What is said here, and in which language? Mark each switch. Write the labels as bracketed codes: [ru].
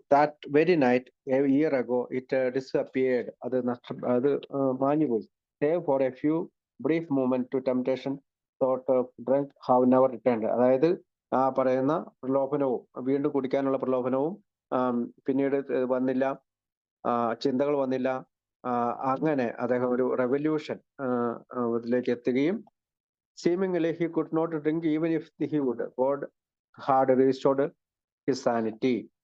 [en] That very night a year ago it disappeared. [ml] അത് മാഞ്ഞുപോയി. [en] Save for a few brief moment to temptation, thought of drink have never returned. [ml] അതായത് ആ പറയുന്ന പ്രലോഭനവും വീണ്ടും കുടിക്കാനുള്ള പ്രലോഭനവും പിന്നീട് വന്നില്ല, ചിന്തകൾ വന്നില്ല. അങ്ങനെ അദ്ദേഹം ഒരു റെവല്യൂഷൻ ഇതിലേക്ക് എത്തുകയും [en] seemingly he could not drink even if he would. God had restored his sanity.